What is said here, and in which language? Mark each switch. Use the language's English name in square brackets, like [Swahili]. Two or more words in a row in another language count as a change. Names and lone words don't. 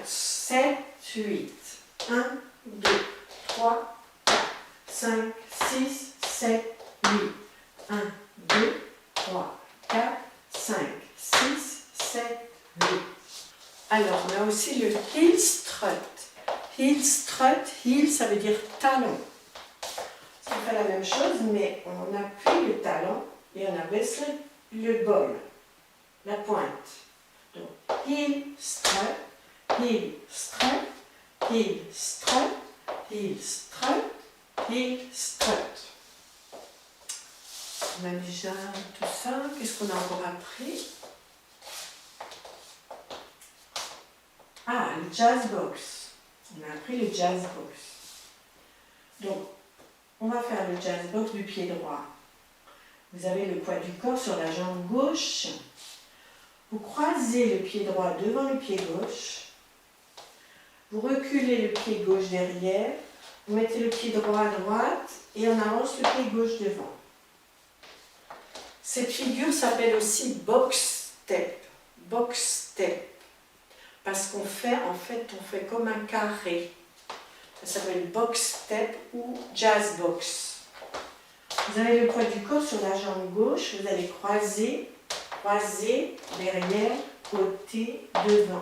[French] 7, 8. 1, 2, 3, 4, 5, 6, 7, 8. 1, 2, 3, 4, 5, 6, 7, 8. Alors, on a aussi le [English] heel strut. Heel strut, heel, [French] ça veut dire talon. On fait la même chose, mais on appuie le talon et on abaisse le bol, la pointe. Donc, [English] heel, strut, heel, strut, heel, strut, heel, strut, heel, strut. [French] On a déjà tout ça. Qu'est-ce qu'on a encore appris? Ah, le [English] jazz box. [French] On a appris le [English] jazz box. [French] Donc, on va faire le [English] jazz box [French] du pied droit. Vous avez le poids du corps sur la jambe gauche. Vous croisez le pied droit devant le pied gauche. Vous reculez le pied gauche derrière. Vous mettez le pied droit à droite et on avance le pied gauche devant. Cette figure s'appelle aussi [English] box step. Box step. [French] Parce qu'on fait, en fait, on fait comme un carré. Ça s'appelle [English] box step [French] ou [English] jazz box. [French] Vous avez le poids du corps sur la jambe gauche. Vous allez croiser, derrière, côté, devant.